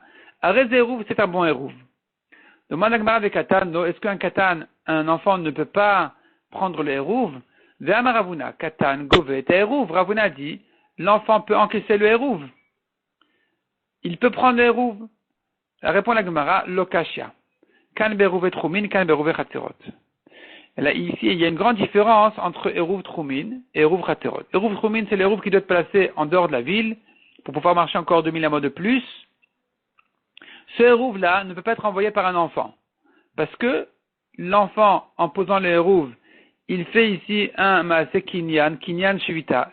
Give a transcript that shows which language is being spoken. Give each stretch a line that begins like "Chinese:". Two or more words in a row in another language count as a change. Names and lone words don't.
French: Arrête Hérouv, c'est un bon Hérouv. Demande à Gmara avec Katan, est-ce qu'un Katan, un enfant ne peut pas prendre le Hérouv?
Aramaic: ואמר רבונא קטן גובה,
French: Hérouv. Ravuna dit, l'enfant peut encaisser le Hérouv. Il peut prendre le Hérouv. Répond la Gemara,
Aramaic: Lokashia. כאן בעירובי תחומין כאן בעירובי חצירות.
French: Là, ici, il y a une grande différence entre
Hebrew: עירוב תחומין
French: et
Hebrew: עירוב חצרות. עירוב תחומין,
French: c'est l'Eruv qui doit être placé en dehors de la ville pour pouvoir marcher encore 2000 amots de plus. Ce Eruv-là ne peut pas être envoyé par un enfant. Parce que l'enfant, en posant le Eruv, il fait ici un
Hebrew: מעשה קניין שביתה.